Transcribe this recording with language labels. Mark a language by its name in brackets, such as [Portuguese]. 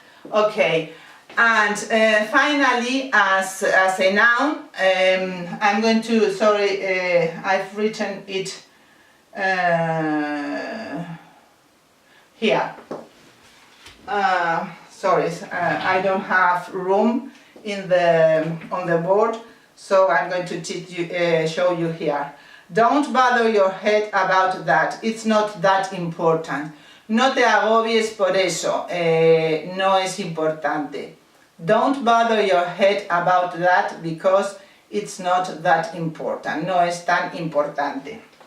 [English] Okay, and finally, as a noun, I'm going to, I've written it here. sorry, I don't have room on the board, so I'm going to show you here. Don't bother your head about that, it's not that important. [Spanish] No te agobies por eso, no es importante. [English] Don't bother your head about that because it's not that important, [Spanish] no es tan importante.